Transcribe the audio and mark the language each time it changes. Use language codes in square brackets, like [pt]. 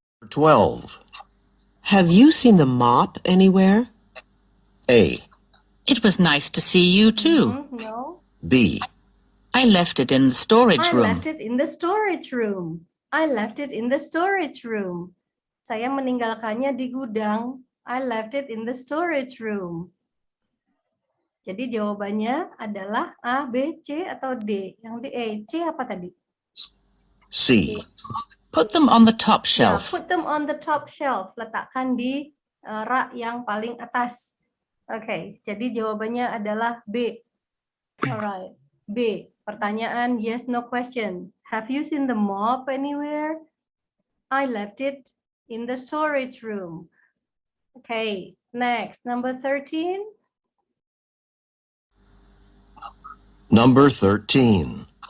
[en] 12. Have you seen the mop anywhere? A. It was nice to see you too. no. B. I left it in the storage I room. left it in the storage room. I left it in the storage room. [id] Saya meninggalkannya di gudang. [en] I left it in the storage room. [id] Jadi jawabannya adalah A, B, C, atau D. Yang D, C apa tadi? C. [en] Put them on the top [id] Ya, [en] shelf. put them on the top shelf. [id] Letakkan di rak yang paling atas. Oke, jadi jawabannya adalah B. [en] Alright, B. Pertanyaan yes, no question. Have you seen the mop anywhere? I left it in the storage room. Okay, next, number 13. Number 13.